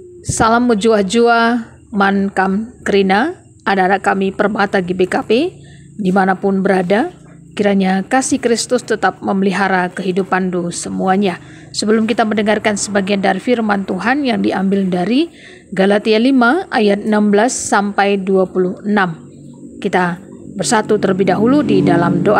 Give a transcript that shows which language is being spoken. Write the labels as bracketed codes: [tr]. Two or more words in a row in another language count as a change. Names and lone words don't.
[btx] Salam mujua-jua man kam krina, [id] anak-anak kami Permata GBKP, dimanapun berada, kiranya kasih Kristus tetap memelihara kehidupan semuanya. Sebelum kita mendengarkan sebagian dari firman Tuhan yang diambil dari Galatia 5 ayat 16 sampai 26. Kita bersatu terlebih dahulu di dalam doa.